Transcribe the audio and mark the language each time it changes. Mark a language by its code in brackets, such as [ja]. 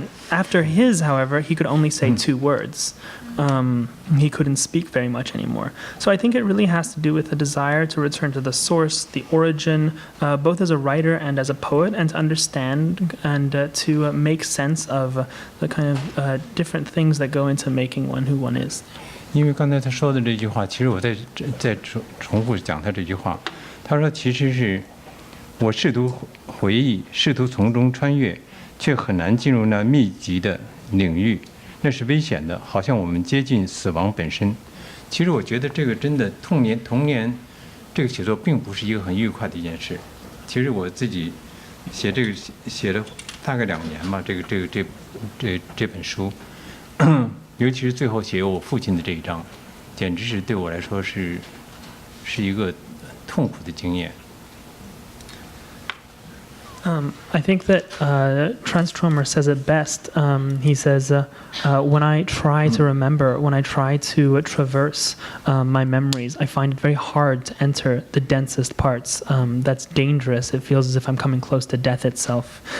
[en] After his, however, he could only say 2 words. He couldn't speak very much anymore. So I think it really has to do with the desire to return to the source, the origin, both as a writer and as a poet, and to understand and to make sense of the kind of different things that go into making one who one is. [zh] 因为刚才他说的这句话，其实我再重复讲他这句话。他说，其实是我试图回忆，试图从中穿越，却很难进入那密集的领域，那是危险的，好像我们接近死亡本身。其实我觉得这个真的童年这个写作并不是一个很愉快的一件事。其实我自己写这个写了大概2年吧，这本书。尤其是最后写我父亲的这一章，简直是对我来说是一个痛苦的经验。 [en] I think that Transtromer says it best. He says, when I try to remember, when I try to traverse my memories, I find it very hard to enter the densest parts. That's dangerous. It feels as if I'm coming close to death itself.